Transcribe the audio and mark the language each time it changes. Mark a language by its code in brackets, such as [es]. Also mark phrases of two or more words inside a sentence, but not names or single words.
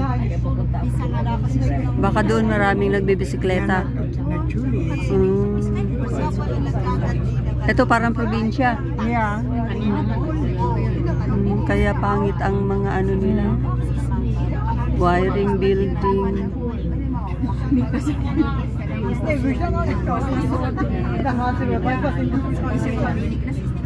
[tl] Baka doon maraming nagbibisikleta. Ito parang probinsya. [en] Yeah. [tl] Kaya pangit ang mga ano nila. [en] Wiring, building. [de] Nee, wir schauen auch nicht aus. Da hat sie mir